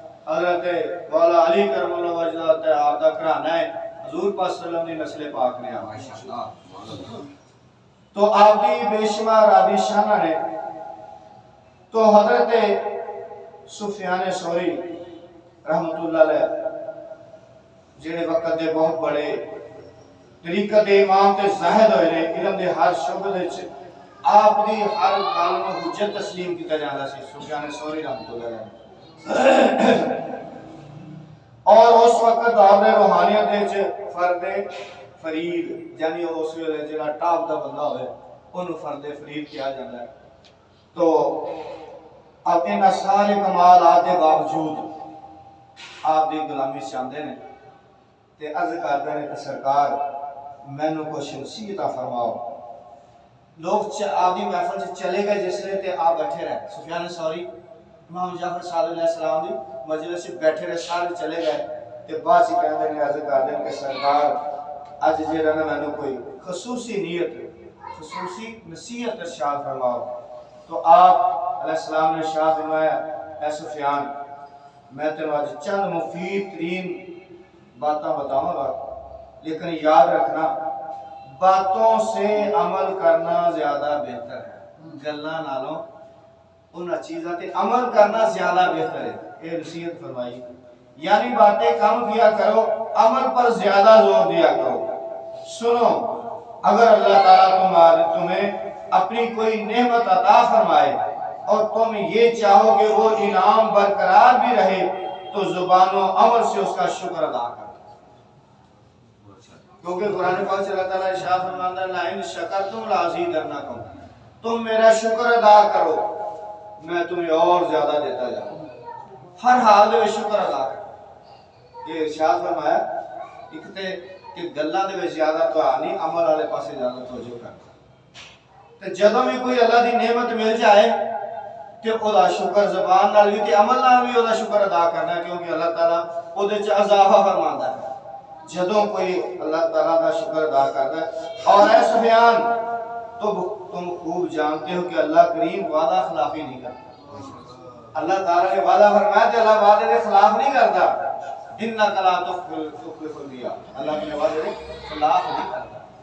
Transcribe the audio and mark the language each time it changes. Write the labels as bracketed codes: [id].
[pa] حضرت مولا علی کرم اللہ وجہ آپ دا گھرانہ ہے، حضور پاک صلی اللہ علیہ وسلم دی نسل پاک نے ماشاءاللہ. تو آپ دی بے شمار آبی شانہ نے. تو حضرت سفیان ثوری رحمت اللہ علیہ جنہیں وقت دے بہت بڑے طریقت امام تے زاہد ہوئے نے، علم دے ہر شعبے وچ آپ دی ہر گل نوں حجت تسلیم کیتا جاندا سی. سفیان ثوری رحمت اللہ علیہ اور اس وقت آپ نے روحانیت فرد فرید یعنی اس ویلے جڑا ٹاپ دا بندہ ہوئے انہوں فرد فرید کیا جاتا ہے. [ur] تو اب ان سارے کمالات کے باوجود آپ دی غلامی چاہتے ہیں تے عرض کرتے ہیں کہ سرکار مینوں کچھ نصیحت فرماؤ. لوگ آپ دی محفل سے چلے گئے جس لئے تے آپ بیٹھے رہے. سفیان ثوری امام جعفر صادق علیہ السلام دی مجلس سے بیٹھے رہے, سارے چلے گئے تے بعد سے کہتے ہیں عرض کرتے ہیں کہ سرکار اج جڑا نا مینوں کوئی خصوصی نیت خصوصی نصیحت ارشاد فرماؤ. تو آپ علیہ السلام نے ارشاد فرمایا اے سفیان میں تینوں آج چند مفید ترین باتاں بتاؤں گا, لیکن یاد رکھنا باتوں سے عمل کرنا زیادہ بہتر ہے. [pa] گلاں نالوں ان چیزاں تے عمل کرنا زیادہ بہتر ہے. [ur] یہ نصیحت فرمائی یعنی باتیں کم کیا کرو, عمل پر زیادہ زور دیا کرو. سنو اگر اللہ تعالیٰ تمہیں اپنی کوئی نعمت عطا فرمائے اور تم یہ چاہو کہ وہ انعام برقرار بھی رہے تو زبان و عمل سے اس کا شکر ادا کرو. کیونکہ قرآن پاک سے اللہ تعالیٰ ارشاد فرماتا ہے [ar] لئن شکرتم لازیدنکم, [ur] تم میرا شکر ادا کرو میں تمہیں اور زیادہ دیتا جاؤں. ہر حال میں شکر ادا کرو. [pa] یہ ارشاد فرمایا ایک تے کہ گلاں دے وچ زیادہ تو نہیں, عمل والے پاسے زیادہ توجہ کرنا. تے جدوں بھی کوئی اللہ دی نعمت مل جائے تے او دا شکر زبان نال بھی تے عمل نال بھی او دا شکر ادا کرنا ہے, کیونکہ اللہ تعالیٰ او دے وچ اضافہ فرماندا ہے جدوں کوئی [ur] اللہ تعالیٰ کا شکر ادا کرتا ہے. اور اے سفیان تم خوب جانتے ہو کہ اللہ کریم وعدہ خلافی نہیں کرتا. اللہ تعالیٰ نے وعدہ فرمایا کہ اللہ وعدے کے خلاف نہیں کرتا. [ar] انک لا تخلف المیعاد, [ur] اللہ کے وعدے کے خلاف نہیں کرتا.